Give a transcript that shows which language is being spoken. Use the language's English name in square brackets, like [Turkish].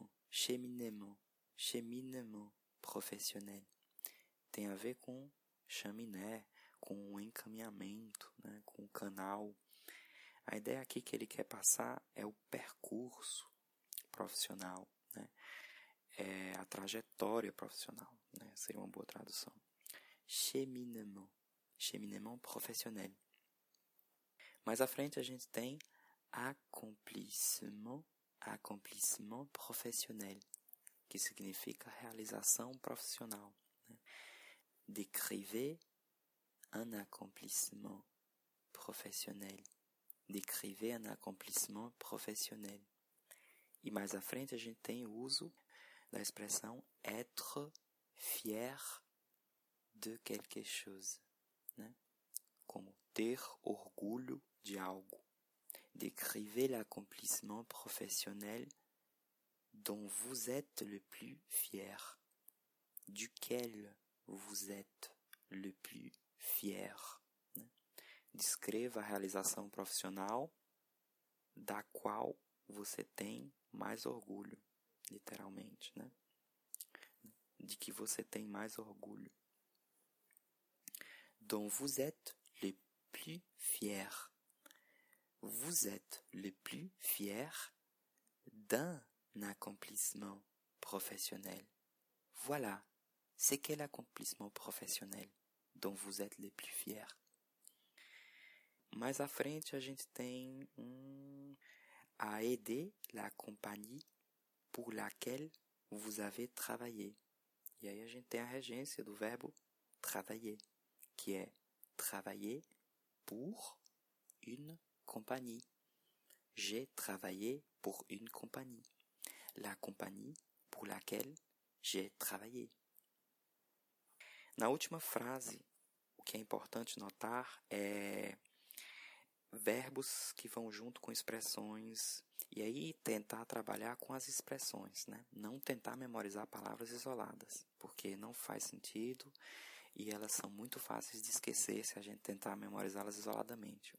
[French] Cheminement professionnel. [Portuguese] Tem a ver com chaminé, com um encaminhamento, né, com um canal. A ideia aqui que ele quer passar é o percurso profissional, né? É a trajetória profissional, né? Seria uma boa tradução. [French] Cheminement professionnel. [Portuguese] Mais à frente a gente tem [French] accomplissement professionnel, [Portuguese] que significa realização profissional. [French] Décrivez un accomplissement professionnel. Décrivez un accomplissement professionnel. [Portuguese] E mais à frente, a gente tem o uso da expressão [French] être fier de quelque chose. [Portuguese] Né? Como ter orgulho de algo. [French] Décrivez l'accomplissement professionnel dont vous êtes le plus fier, duquel vous êtes le plus fier. [Portuguese] Né? Descreva a realização profissional da qual você tem mais orgulho, literalmente, né? De que você tem mais orgulho. [French] Dont vous êtes le plus fier. Vous êtes le plus fier d'un accomplissement professionnel. Voilà, c'est quel accomplissement professionnel dont vous êtes le plus fier. [Portuguese] Mais à frente, a gente tem [French] à aider la compagnie pour laquelle vous avez travaillé. [Portuguese] E aí a gente tem a regência do verbo travailler, [French] qui est travailler pour une compagnie. J'ai travaillé pour une compagnie. La compagnie pour laquelle j'ai travaillé. [Portuguese] Na última frase, o que é importante notar é verbos que vão junto com expressões, e aí tentar trabalhar com as expressões, né? Não tentar memorizar palavras isoladas, porque não faz sentido e elas são muito fáceis de esquecer se a gente tentar memorizá-las isoladamente.